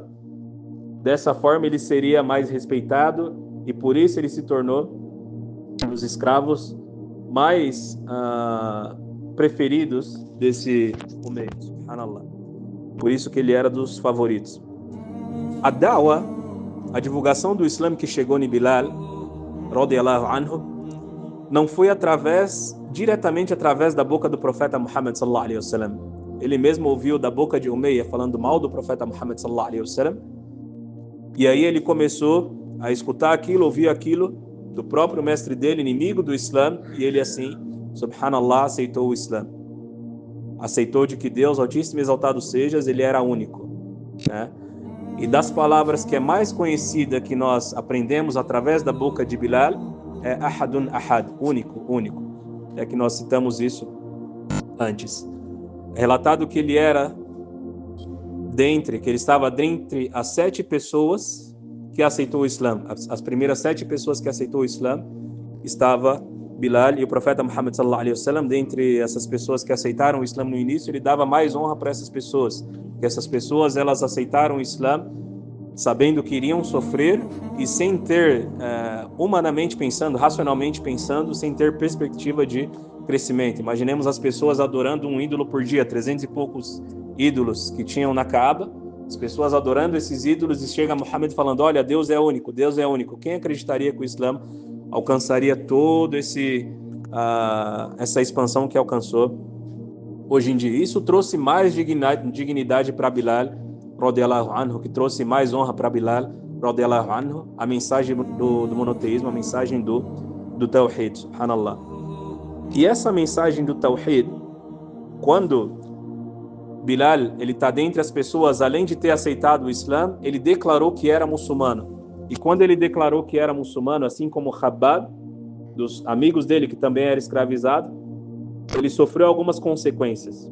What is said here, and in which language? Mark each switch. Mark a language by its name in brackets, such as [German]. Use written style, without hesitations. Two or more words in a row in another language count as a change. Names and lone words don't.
[Portuguese] Dessa forma ele seria mais respeitado, e por isso ele se tornou um dos escravos mais preferidos desse Umayya, subhanallah. Por isso que ele era dos favoritos. A da'wa, a divulgação do Islã que chegou em Bilal, [Arabic] رضي الله عنه, [Portuguese] não foi diretamente através da boca do profeta Muhammad [Arabic] صلى الله عليه وسلم. [Portuguese] Ele mesmo ouviu da boca de Umayya falando mal do profeta Muhammad [Arabic] صلى الله عليه وسلم, [Portuguese] e aí ele começou a escutar aquilo, ouvir aquilo do próprio mestre dele, inimigo do Islã, e ele assim, subhanallah, aceitou o Islã. Aceitou de que Deus, Altíssimo e Exaltado sejas, ele era único, né? E das palavras que é mais conhecida que nós aprendemos através da boca de Bilal é [Arabic] أحد أحد, [Portuguese] único, único. É que nós citamos isso antes. É relatado que ele estava dentre as 7 pessoas que aceitou o Islã. As primeiras 7 pessoas que aceitou o Islã estava Bilal, e o profeta Muhammad [Arabic] صلى الله عليه وسلم, [Portuguese] dentre essas pessoas que aceitaram o Islã no início, ele dava mais honra para essas pessoas, que essas pessoas, elas aceitaram o Islã sabendo que iriam sofrer e sem ter, humanamente pensando, racionalmente pensando, sem ter perspectiva de crescimento. Imaginemos as pessoas adorando um ídolo por dia, 300 e poucos ídolos que tinham na Kaaba, as pessoas adorando esses ídolos, e chega Muhammad falando, olha, Deus é único, Deus é único. Quem acreditaria que o Islã alcançaria todo essa expansão que alcançou hoje em dia? Isso trouxe mais dignidade para Bilal, [Arabic] رضي الله عنه, [Portuguese] que trouxe mais honra para Bilal, [Arabic] رضي الله عنه, [Portuguese] a mensagem do monoteísmo, a mensagem do Tawhid, subhanallah. E essa mensagem do Tawhid, quando Bilal, ele está dentre as pessoas, além de ter aceitado o Islã, ele declarou que era muçulmano. E quando ele declarou que era muçulmano, assim como Khabbab, dos amigos dele que também era escravizado, ele sofreu algumas consequências.